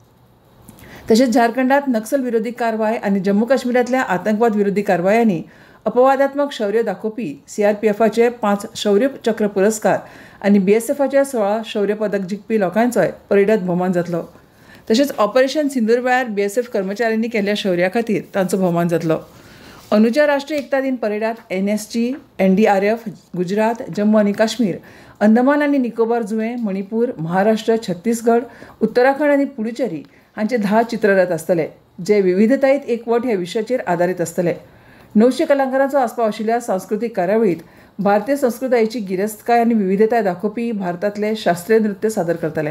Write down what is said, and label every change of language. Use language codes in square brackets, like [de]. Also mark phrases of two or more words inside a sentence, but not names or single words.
[kok] तशेंच झारखंडात नक्सल विरोधी कारवाय आनी जम्मू काश्मीरांतल्या आतंकवाद विरोधी कारवायांनी अपवादात्मक शौर्य दाखोवपी CRPFचे 5 शौर्य चक्र पुरस्कार आनी BSFचे 16 शौर्य पदक जिखपी लोकांचोय परेडात भोवमान जातलो. तशेंच ऑपरेशन सिंदूर वेळार BSF कर्मचाऱ्यांनी केल्ल्या शौर्या खातीर तांचो भोवमान जातलो. अंदूच्या राष्ट्रीय एकता दिन परेडात NSG, NDRF, गुजरात, जम्मू आनी काश्मीर, अंदमान आनी निकोबार जुंवे, मणिपूर, महाराष्ट्र, छत्तीसगड, उत्तराखंड आनी पुडुचेरी हांचे 10 चित्ररथ आसतले, जे विविधतायेंत एकवट ह्या विशयाचेर आदारीत आसतले. 900 कलाकारांचो आस्पाव आशिल्ल्या सांस्कृतीक कार्यावळींत भारतीय संस्कृतायेची गिरेस्तकाय आनी विविधताय दाखोवपी भारतांतले शास्त्रीय नृत्य सादर करतले.